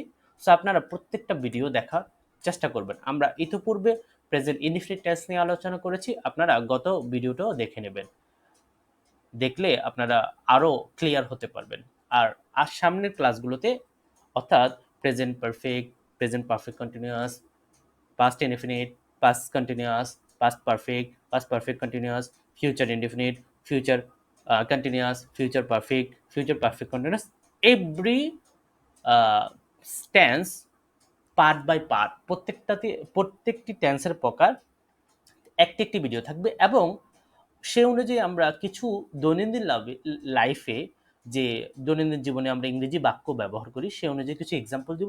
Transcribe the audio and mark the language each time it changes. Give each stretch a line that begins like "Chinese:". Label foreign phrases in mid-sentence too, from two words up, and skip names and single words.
Bangla: সো আপনারা প্রত্যেকটা ভিডিও দেখার চেষ্টা করবেন। আমরা ইতিপূর্বে
English: present indefinite tense
Bangla: নিয়ে আলোচনা করেছি, আপনারা গত ভিডিওটাও দেখে নেবেন। দেখলে আপনারা আরও ক্লিয়ার হতে পারবেন। আর সামনের ক্লাসগুলোতে, অর্থাৎ
English: present perfect, present perfect continuous, past indefinite, past continuous, past perfect, past perfect continuous, future indefinite, future continuous, future perfect, future perfect continuous, every tense part by part,
Bangla: প্রত্যেকটি টেন্সের প্রকার একটি একটি ভিডিও থাকবে, এবং সে অনুযায়ী আমরা কিছু দৈনন্দিন লাইফে, যে দৈনন্দিন জীবনে আমরা ইংরেজি বাক্য ব্যবহার করি, সে অনুযায়ী কিছু এক্সাম্পল দিব।